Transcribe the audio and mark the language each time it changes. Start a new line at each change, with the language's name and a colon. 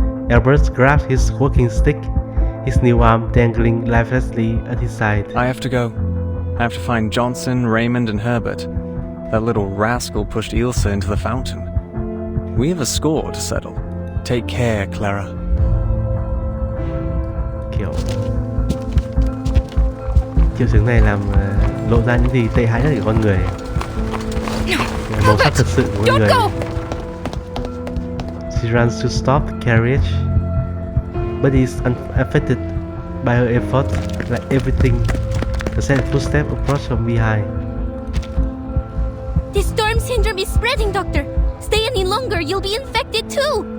English: Albert grabbed his walking stick, his new arm dangling lifelessly at his side. I have to go. I have to find Johnson, Raymond, and Herbert. That little rascal pushed Ilsa into the fountain. We have a score to settle. Take care, Clara.
Vietnamese: Kiểu triệu chứng này làm lộ ra những gì tệ hại nhất của con người. Màu sắc thật sự của con người.
English: She runs to stop the carriage, but is unaffected by her effort. Like everything, the sad footsteps approach from behind. The storm syndrome is spreading, Doctor. Stay any longer, you'll be infected too.